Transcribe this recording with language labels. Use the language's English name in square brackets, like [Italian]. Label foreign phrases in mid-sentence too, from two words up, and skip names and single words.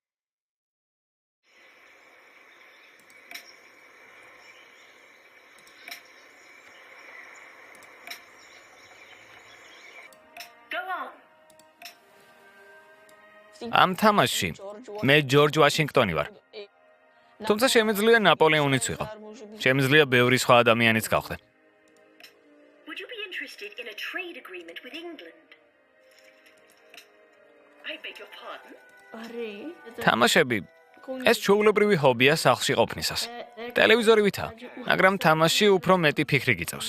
[Georgian] ამ თამაშში მე ჯორჯ ვაშინგტონი ვარ. თუმცა შემიძლია ნაპოლეონიც ვიყო. შემიძლია ბევრი სხვა ადამიანიც გავხდე. [English] Would you be interested in a trade agreement with England? I beg your pardon? [Georgian] თამაშები ეს ჩვეულებრივი ჰობია სახლში ყოფნისას. ტელევიზორი ვითა, მაგრამ თამაში უფრო მეტი ფიქრი გიწევს.